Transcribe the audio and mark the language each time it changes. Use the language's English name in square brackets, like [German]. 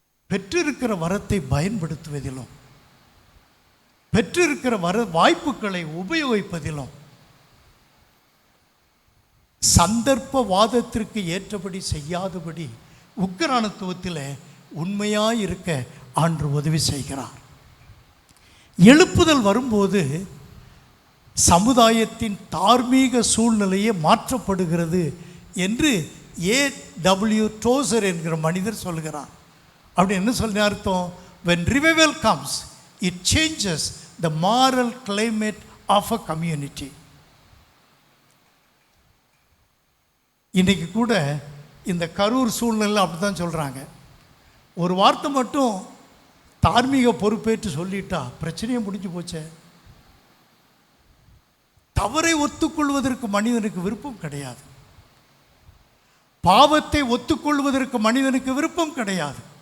[Tamil] பெற்றிருக்கிற வரத்தை பயன்படுத்துவதிலும், பெற்றிருக்கிற வாய்ப்புகளை உபயோகிப்பதிலும், சந்தர்ப்பவாதத்திற்கு ஏற்றபடி செய்யாதபடி உக்கிரானத்துவத்தில் உண்மையாக இருக்க ஆண்டவர் உதவி செய்கிறார். எழுப்புதல் வரும்போது சமுதாயத்தின் தார்மீக சூழ்நிலையே மாற்றப்படுகிறது என்று A.W. டோசர் என்கிற மனிதர் சொல்கிறார். அப்படி என்ன சொல்ல அர்த்தம்? [English] when revival comes, it changes the moral climate of a community. [Tamil] இன்றைக்கு கூட இந்த கரூர் சூழ்நிலை அப்படி தான் சொல்கிறாங்க. ஒரு வார்த்தை மட்டும் தார்மீக பொறுப்பேற்று சொல்லிட்டா பிரச்சனையே முடிஞ்சு போச்சே. தவறை ஒத்துக்கொள்வதற்கு மனிதனுக்கு விருப்பம் கிடையாது. பாவத்தை ஒத்துக்கொள்வதற்கு மனிதனுக்கு விருப்பம் கிடையாது.